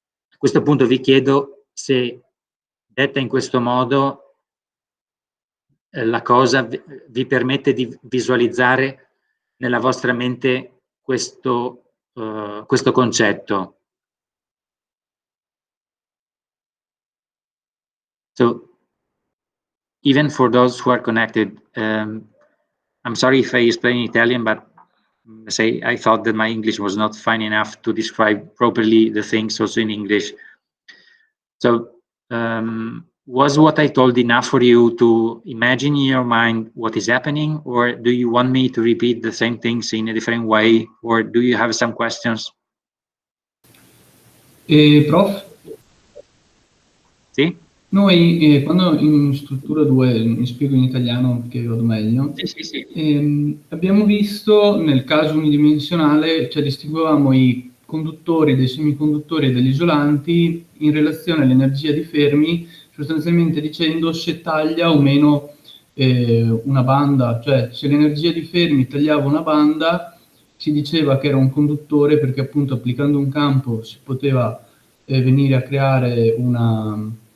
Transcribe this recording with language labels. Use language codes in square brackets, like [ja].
[it] A questo punto vi chiedo se, detta in questo modo, la cosa vi permette di visualizzare nella vostra mente questo concetto. [en] So, even for those who are connected, I'm sorry if I explain in Italian, but say I thought that my English was not fine enough to describe properly the things also in English. So, was what I told enough for you to imagine in your mind what is happening, or do you want me to repeat the same things in a different way, or do you have some questions? [it] Prof? Sì? Noi quando in struttura 2, mi spiego in italiano che vado meglio, Sì. abbiamo visto nel caso unidimensionale, cioè distinguevamo i conduttori dei semiconduttori e degli isolanti in relazione all'energia di Fermi, sostanzialmente dicendo se taglia o meno una banda, cioè se l'energia di Fermi tagliava una banda si diceva che era un conduttore perché appunto applicando un campo si poteva venire a creare una